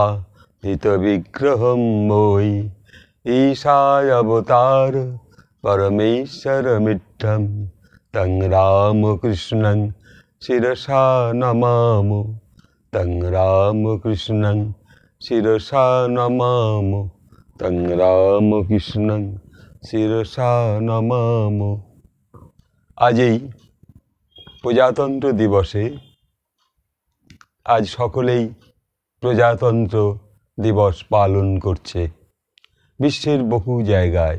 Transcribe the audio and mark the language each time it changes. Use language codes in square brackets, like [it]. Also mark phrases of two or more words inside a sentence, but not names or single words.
[sa] हितविग्रहं मोयि ईशायावतार परमेश्वरमित्थं तं रामकृष्णं शिरसा नमामि तं रामकृष्णं शिरसा नमामि तं रामकृष्णं শিরসা নমাম। [bn] আজ এই প্রজাতন্ত্র দিবসে আজ সকলেই প্রজাতন্ত্র দিবস পালন করছে বিশ্বের বহু জায়গায়।